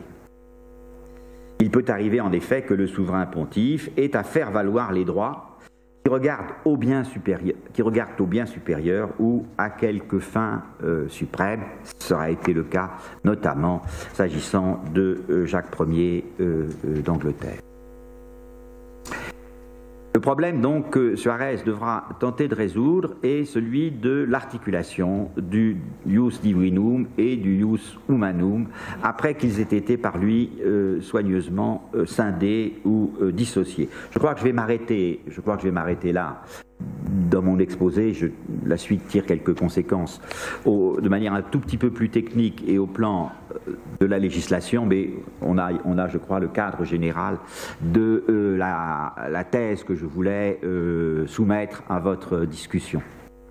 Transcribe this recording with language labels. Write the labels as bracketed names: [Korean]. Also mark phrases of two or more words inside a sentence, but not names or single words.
[French] Il peut arriver en effet que le souverain pontife ait à faire valoir les droits qui regardent au bien supérieur ou à quelque fin suprême. Ça aura été le cas notamment s'agissant de Jacques Ier d'Angleterre. Le problème donc que Suarez devra tenter de résoudre est celui de l'articulation du [Latin] ius divinum [French] et du [Latin] ius humanum [French] après qu'ils aient été par lui soigneusement scindés ou dissociés. Je crois que je vais m'arrêter là dans mon exposé. La suite tire quelques conséquences de manière un tout petit peu plus technique et au plan de la législation, mais on a, je crois, le cadre général de la thèse que je voulais soumettre à votre discussion.